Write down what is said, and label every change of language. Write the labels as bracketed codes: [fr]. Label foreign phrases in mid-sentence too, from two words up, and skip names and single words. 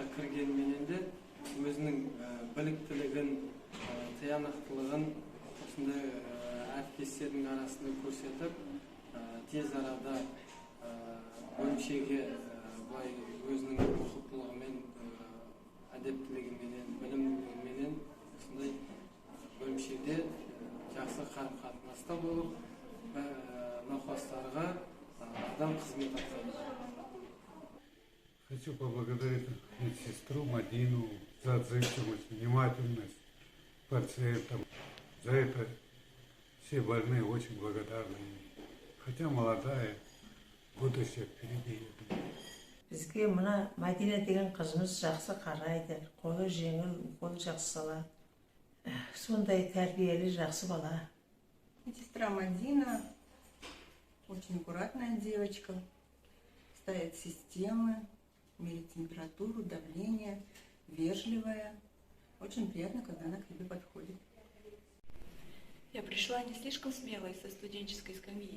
[kk] кіргенменен де өзінің біліктілігін, тиянақтылығын осындай әріптестердің арасында көрсетіп, тез арада бөлімшеге өзінің ұқыптылығымен, әдептілігіменен, білімділігіменен осындай бөлімшеде жақсы қарым-қатынаста болып, науқастарға адам қызмет атқарады. [ru] Хочу поблагодарить медсестру Мадину за отзывчивость, внимательность пациентам. За это все больные очень благодарны. Хотя молодая, будущее впереди. [kk] Бізге мына Мадина деген қызымыз жақсы қарайды, қолы жеңіл, укол жақсы салады. Сондай тәрбиелі, жақсы бала. [ru] Медсестра Мадина очень аккуратная девочка, ставит системы, меряет температуру, давление, вежливая. Очень приятно, когда она к тебе подходит. Я пришла не слишком смелой со студенческой скамьи.